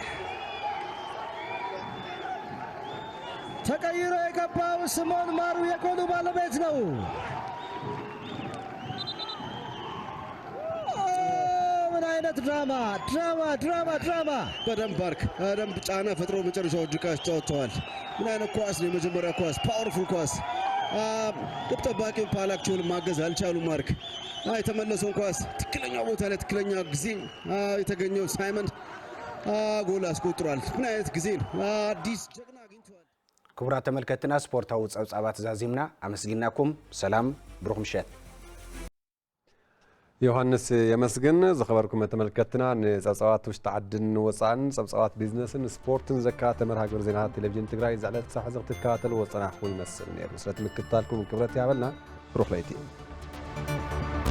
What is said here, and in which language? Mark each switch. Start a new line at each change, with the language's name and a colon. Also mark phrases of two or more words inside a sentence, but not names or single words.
Amharic: ተቀይሮ የገባው ስምዖን ማሩ የጎሉ ባለቤት ነው። ድራማ በደንብ ባርክ በደንብ ጫና ፈጥሮ መጨረሻው ድቃሽ ተወጥተዋል። ምን አይነት ኳስ ነው! የመጀመሪያ ኳስ ፓወርፉል ኳስ ግብ ጠባቂውን ፓላክቾን ማገዝ አልቻሉ። ማርክ የተመለሰውን ኳስ ትክክለኛው ቦታ ላይ ትክክለኛ ጊዜ የተገኘው ሳይመን ጎል አስቆጥሯል። ምን አይነት ጊዜ ነው! አዲስ ጀግና አግኝቷል።
Tigrinya: ክቡራት ተመልከትና ስፖርታዊ ጸብጻባት ዛዚምና አመስግናኩም። ሰላም ብሩክ ምሸት ዮሐንስ የመስግን ዝኸበርኩም ተመልከትና ንጸብጻባት ውሽጢ ዓድን ወፃእን ጸብጻባት ቢዝነስን ስፖርትን ዘካተተ መርሃ ግብሪ ዜናታት ቴሌቪዥን ትግራይ ዝዕለት ክሳብ ሕዚ ክትከታተሉ ወፀናሕኩም ይመስል ነይሩ። ስለትምክትታልኩም ክብረት ያበልና ብሩክ ለይቲ